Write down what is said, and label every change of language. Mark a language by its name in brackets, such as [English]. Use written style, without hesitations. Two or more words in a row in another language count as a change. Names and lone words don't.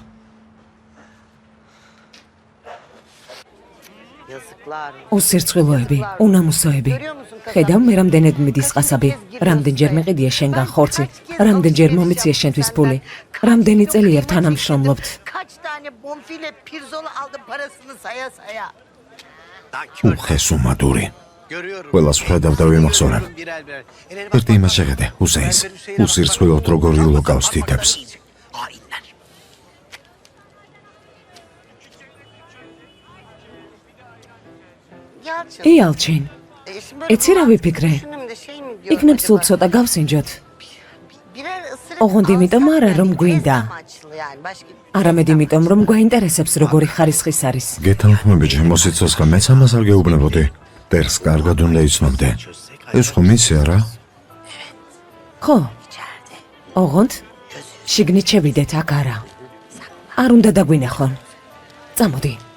[Turkish] Yazıklar. [Georgian] უსირცხვილოები, უნამუსოები. ხედავ მე რამდენად მიდის ყასაბი, რამდენჯერ მეყიდია შენგან ხორცი, რამდენჯერ მომიცია შენთვის ფული, რამდენი წელია თანამშრომლობთ. [Turkish] Kaç tane bonfile pirzola aldım parasını saya saya. [Georgian] უხესუმადური. [Turkish] Görüyorum. [Georgian] ყველას ვხედავ და ვიმახსოვრებ. [Turkish] Birer birer. Ellerine bak. [Georgian] ერთი იმას შეხედე, უსეინს. უსირცხვილოდ როგორ იულოკავს თითებს. [Turkish] Hainler. Yalçın. [Georgian] იალჩინ, [Turkish] Şimdi böyle [Georgian] იცი რა ვიფიქრე? [Turkish] düşündüm de şey mi diyorum [Georgian] იქნებ სულ [Turkish] acaba? [Georgian] ცოტა გავსინჯოთ. [Turkish] Birer ısırık [Georgian] ოღონდ იმიტომ [Turkish] alsak [Georgian] არა, [Turkish] da [Georgian] რომ [Turkish] test [Georgian] გვინდა. [Turkish] amaçlı yani, başka- [Georgian] არამედ იმიტომ, რომ გვაინტერესებს როგორი ხარისხის არის. გეთანხმები ჩემო სიცოცხლე, მეც ამას არ გეუბნებოდი. ტერს კარგად უნდა იცნობდე. ეს ხომ იცი არა? ხო, ოღონდ შიგნით შევიდეთ, აქ არა. არ უნდა დაგვინახონ. წამოდი,